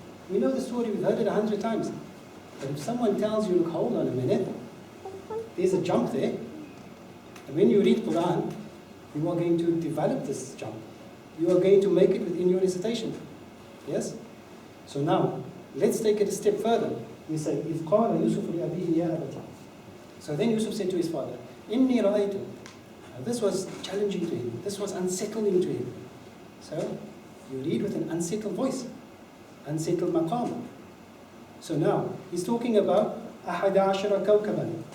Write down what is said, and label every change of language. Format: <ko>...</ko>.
<en>We know the story, we've heard it 100 times. But if someone tells you, look, hold on a minute, there's a jump there. And when you read Quran, you are going to develop this jump. You are going to make it within your recitation. Yes? So now, let's take it a step further. We say,</en> <ar>إِذْ قَالَ يُوسُفُ لِأَبِيهِ يَا أَبَتِ.</ar> <en>So then Yusuf said to his father,</en> <ar>إِنِّي رَأَيْتُ.</ar> <en>This was challenging to him. This was unsettling to him. So, you read with an unsettled voice. Unsettled maqam. So now, he's talking about</en> <ar>أَحَدَ عَشَرَ كَوْكَبًا.</ar>